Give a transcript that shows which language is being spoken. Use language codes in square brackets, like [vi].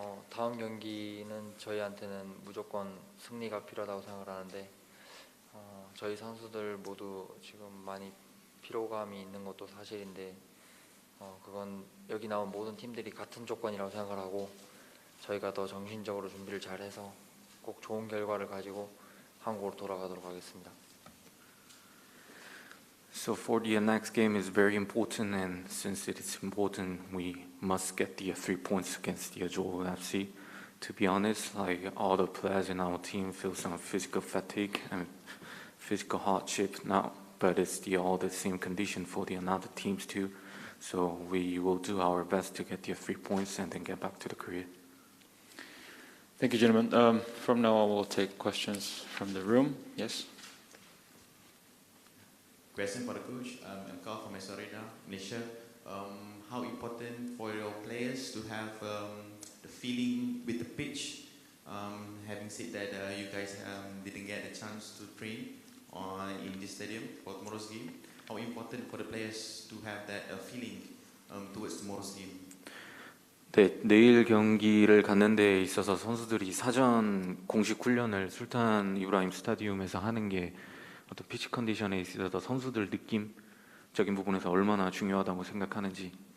[ko] 다음 경기는 저희한테는 무조건 승리가 필요하다고 생각을 하는데 저희 선수들 모두 지금 많이 피로감이 있는 것도 사실인데 그건 여기 나온 모든 팀들이 같은 조건이라고 생각을 하고 저희가 더 정신적으로 준비를 잘해서 꼭 좋은 결과를 가지고 한국으로 돌아가도록 하겠습니다. [en] So for the next game is very important, and since it is important, we must get the 3 points against the Joel FC. To be honest, all the players in our team feel some physical fatigue and physical hardship now, but it's all the same condition for the other teams too. So we will do our best to get the 3 points and then get back to the Korea. Thank you, gentlemen. From now on, we'll take questions from the room. Yes? Question for the coach, and call from Sarina, Malaysia. How important for your players to have the feeling with the pitch? Having said that, you guys didn't get a chance to train in this stadium for tomorrow's game. How important for the players to have that feeling towards tomorrow's game? [ko] 네, 내일 경기를 갖는 데 있어서 선수들이 사전 공식 훈련을 술탄 이브라임 스타디움에서 하는 게 어떤 피치 컨디션에 있어서 선수들 느낌적인 부분에서 얼마나 중요하다고 생각하는지.